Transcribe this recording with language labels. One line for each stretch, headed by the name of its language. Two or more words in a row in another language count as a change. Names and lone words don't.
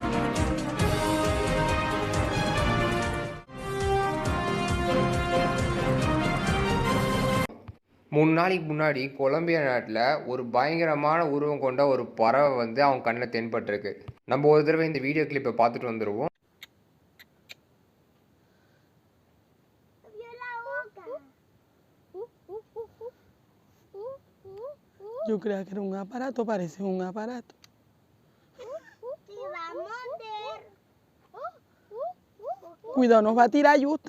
Tamil: 3 நாளைக்கு முன்னாடி கொலம்பியா நாட்டில் ஒரு பயங்கரமான உருவம் கொண்ட ஒரு பறவை வந்து அவங்க கண்ணில் தென்பட்டிருக்கு. நம்ம ஒரு தடவை இந்த
English: video clip
Tamil: பார்த்துட்டு வந்துடுவோம்.
Spanish: Yo creía que era un aparato, parece un aparato. Cuidado, nos va a tirar Yustan.